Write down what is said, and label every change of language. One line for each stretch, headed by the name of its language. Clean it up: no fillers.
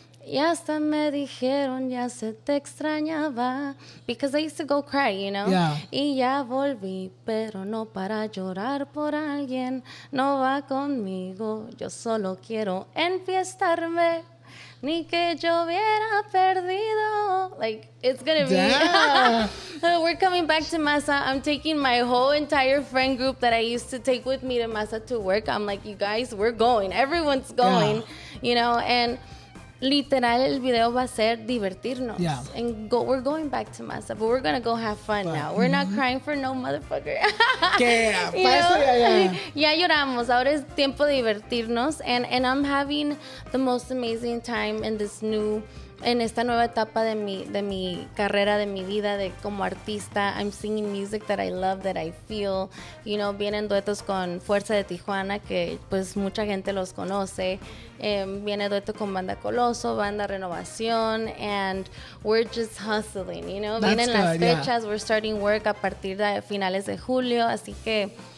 Spanish: Y hasta me dijeron, ya se te extrañaba.
English: Because I used to go cry, Yeah.
Spanish: Y ya volví, pero no para llorar por alguien. No va conmigo, yo solo quiero enfiestarme. Ni que yo hubiera perdido.
English: Like, it's gonna be... We're coming back to Masa. I'm taking my whole entire friend group that I used to take with me to Masa to work. I'm like, you guys, we're going. Everyone's going, and...
Spanish: literal el video va a ser divertirnos.
English: Yeah. And we're going back to masa, but we're gonna go have fun now. We're not crying for no motherfucker.
Spanish: Que para eso ya lloramos. Ahora es tiempo de divertirnos.
English: And I'm having the most amazing time
Spanish: en esta nueva etapa de mi carrera, de mi vida, de como artista.
English: I'm singing music that I love, that I feel.
Spanish: Vienen duetos con Fuerza de Tijuana, que pues mucha gente los conoce. Viene dueto con Banda Coloso, Banda Renovación,
English: and we're just hustling,
Spanish: Vienen las fechas,
English: we're starting work
Spanish: a partir de finales de julio, así que